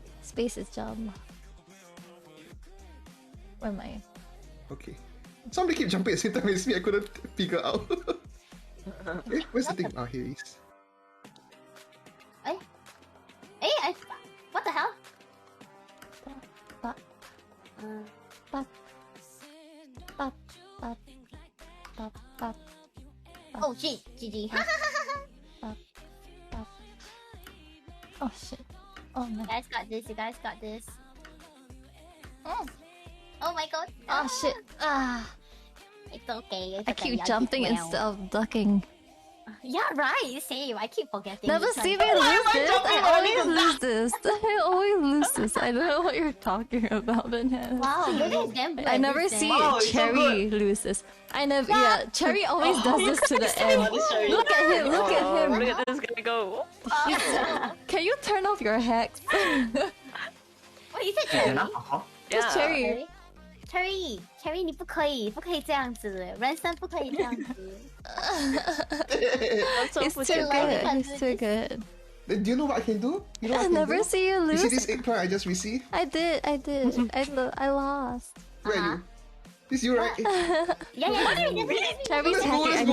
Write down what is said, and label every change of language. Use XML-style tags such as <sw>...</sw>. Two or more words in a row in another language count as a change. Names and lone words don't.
<en>Space is jump. Where am I? Okay. Somebody keep jumping at the same time as me. I couldn't figure out. Eh, where's the thing? Ah, here it is. Hey, what the hell? Ba- Uh, ba- ba- ba- ba- ba- oh shit, GG. Oh shit. Oh no. You guys got this. You guys got this. Oh my god. Oh shit. Ah. It's okay. It's I okay. keep did jumping well. instead of ducking. Yeah, right. Same. I keep forgetting. Never which see one. me lose am I this. jumping I only always to lose this. I always lose this. I don't know what you're talking about, Banana. Wow, maybe it's damn good. I at never this see game. Wow, it's so Cherry lose this. I never. Yeah, Cherry always does this to the end. Oh, this Cherry. Look at him. Look at him. Look at this guy go. Can you turn off your hex? Wait, is it Yeah, Cherry? enough alcohol. Just Cherry.</en> <zh>Cherry， 你不可以这样子，人生不可以这样子。</zh> <en>He's too good. He's too good. Then do you know what I can do? You know what I I can never do? see you You see lose. this eggplant I just received? I did. I lost. Where are you? This you, right? Yeah, yeah. Cherry's Let's go, happy. let's</en>